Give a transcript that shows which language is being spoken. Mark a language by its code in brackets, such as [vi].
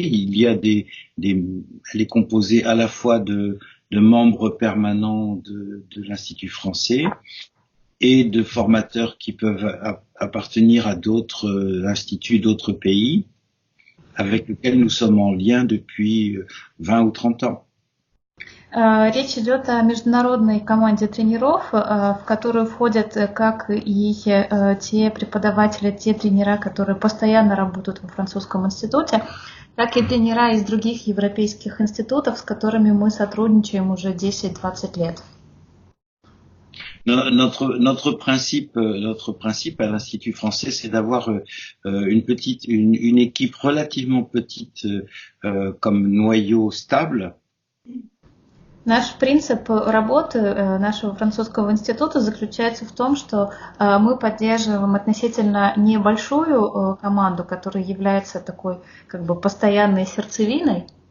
[fr] Il y a elle est composée à la fois de membres permanents de l'Institut français et de formateurs qui peuvent appartenir à d'autres instituts d'autres pays avec lesquels nous sommes en lien depuis 20 ou 30 ans. [ru] Речь идет о международной команде тренеров, в которую входят как и те преподаватели, те тренера, которые постоянно работают во французском институте, так и тренера из других европейских институтов, с которыми мы сотрудничаем уже 10-20 лет. [fr] Notre principe à l'Institut français, c'est d'avoir une équipe relativement petite comme noyau stable. [ru] Наш принцип работы нашего французского института заключается в том, что мы поддерживаем относительно небольшую команду, которая является такой как бы постоянной сердцевиной.